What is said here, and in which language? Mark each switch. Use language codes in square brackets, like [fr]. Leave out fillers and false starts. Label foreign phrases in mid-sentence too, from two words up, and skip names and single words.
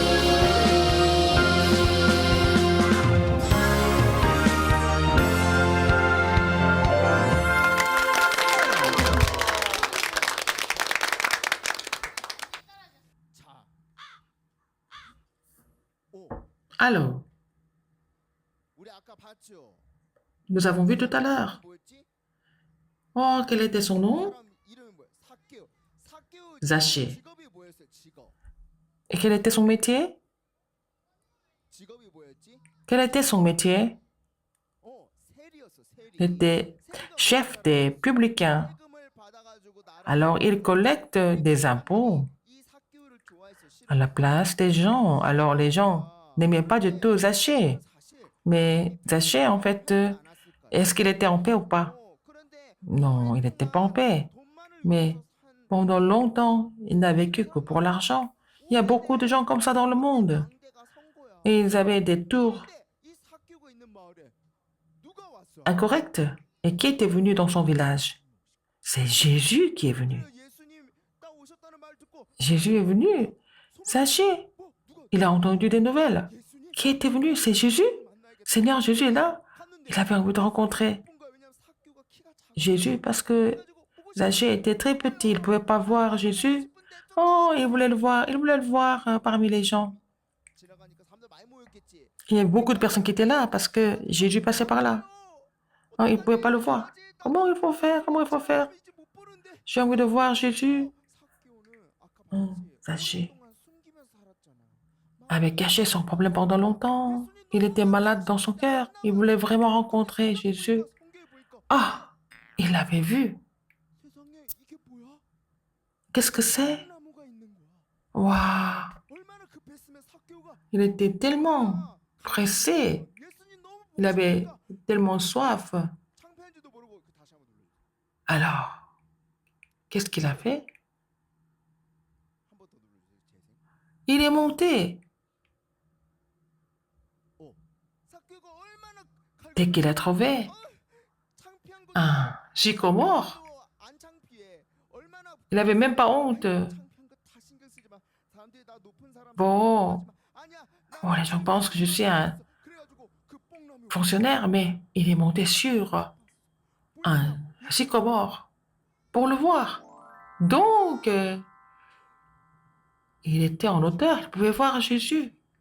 [ko] 자. 오, [fr] Alors, [ko] 우리 아까 봤죠? [fr] nous avons vu tout à l'heure. [ko] 뭐였지? [fr] Oh, quel était son nom? [ko] 사람 이름이 뭐야? 사케오. 사케오 [fr] Zaché. [ko] 직업이 뭐였어요? 직업. [fr] Et quel était son métier? [ko] 직업이 뭐였지? [fr] Quel était son métier? [ko] 세리였어. 세리. [fr] Il était chef des publicains. [ko] 세금을 받아가지고 나라 [fr] Alors, il collecte des impôts [ko] 이 사케오를 좋아해서 싫어. [fr] à la place des gens. Alors, les gens n'aimaient pas du tout Zaché. [ko] 사실 [fr] Mais Zaché, en fait, est-ce qu'il était en paix ou pas? [ko] 그런데 [fr] Non, il n'était pas en paix. Mais pendant longtemps, il n'a vécu que pour l'argent. Il y a beaucoup de gens comme ça dans le monde. Et ils avaient des tours [ko] 이 사케오가 있는 마을에 누가 왔어? [fr] incorrects. Et qui était venu dans son village? C'est Jésus qui est venu. [ko] 예수님 딱 오셨다는 말 듣고 [fr] Jésus est venu. Zaché, [ko] 누가 [fr] il a entendu des nouvelles. [ko] 예수님 [fr] Qui était venu? C'est Jésus. [ko] 만나야겠다. [fr] Seigneur, Jésus est là. [ko] 갔는데 [fr] Il avait envie de rencontrer [ko] 뭔가 왜냐면 사케오가 키가 작아. [fr] Jésus parce que [ko] 그래가지고 보고 [fr] Zaché était très petit. Il ne pouvait pas voir Jésus. Oh, il voulait le voir. Il voulait le voir parmi les gens. 지나가니까 사람들 많이 모였겠지. Il y avait beaucoup de personnes qui étaient là parce que Jésus passait par là. Oh, il ne pouvait pas le voir. Comment il faut faire? Comment il faut faire? J'ai envie de voir Jésus. Oh, Zaché avait caché son problème pendant longtemps. Il était malade dans son cœur. Il voulait vraiment rencontrer Jésus. Ah, il l'avait vu. [ko] 세상에 이게 뭐야? [fr] Qu'est-ce que c'est? [ko] 나무가 있는 거야. [fr] Waouh, [ko] 얼마나 급했으면 사케오가 [fr] il était tellement pressé. [ko] 예수님 너무 [fr] Il avait [ko] 보고 싶으니까 [fr] tellement soif. [ko] 창피한지도 모르고 다시 한번 눌러. [fr] Alors, qu'est-ce qu'il a fait? [ko] 한 번 더 눌러주세요. 재생. [fr] Il est monté. [ko] 사케오가 얼마나 [fr] Dès qu'il a trouvé [ko] 창피한 거. [fr] un sycomore, [ko] 안 창피해. 얼마나 [fr] il n'avait même pas honte. [ko] 창피한 거 다 신경 [fr] Bon, les gens pensent que je suis un fonctionnaire, mais il est monté sur un sycomore pour le voir. Donc, il était en hauteur, il pouvait voir Jésus.